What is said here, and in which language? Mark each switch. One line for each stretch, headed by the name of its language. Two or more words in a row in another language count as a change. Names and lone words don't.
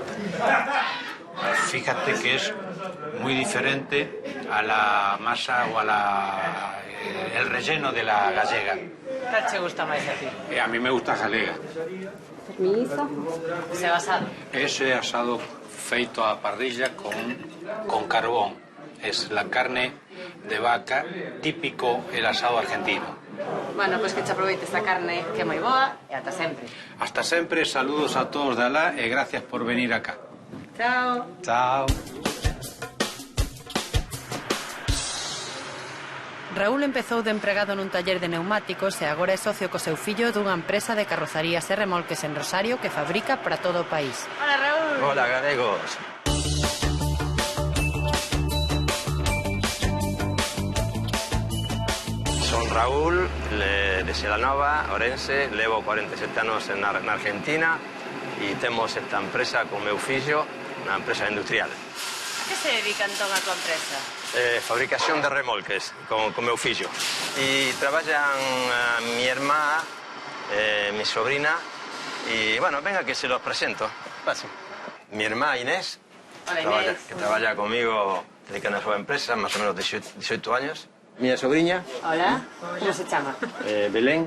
Spanish: Fíjate que es muy diferente a la masa o a el relleno de la gallega.
Galician: Cal che gusta máis a ti?
Spanish: A mí me gusta galega. Mi hizo? Ese basado.
Galician: Ese asado feito a parrilla con carbón.
Spanish: Es la carne de vaca, típico el asado argentino.
Galician: Bueno, pois que che aproveite esta carne que é moi boa e ata sempre.
Spanish: Hasta siempre, saludos a todos de alá y gracias por venir acá. Chao. Chao.
Galician: Raúl empezou de empregado nun taller de neumáticos e agora é socio co seu fillo dunha empresa de carrozarías e remolques en Rosario que fabrica para todo o país.
Spanish: Hola, Raúl. Hola, galegos.
Galician: Son Raúl, de Xelanova, Orense, levo 47 anos na Argentina e temos esta empresa con meu fillo, unha empresa industrial. A que se dedica entón a tua empresa?
Spanish: Fabricación de remolques
Galician: con meu fillo. E traballan mi irmá,
Spanish: mi sobrina, y bueno, venga que se los presento. Pase.
Galician: Mi irmá Inés,
Spanish: Hola, Inés. que trabaja conmigo, dedica
Galician: a súa empresa,
Spanish: más o menos 18 años. Mi sobrina.
Galician: Hola, como se chama? Belén.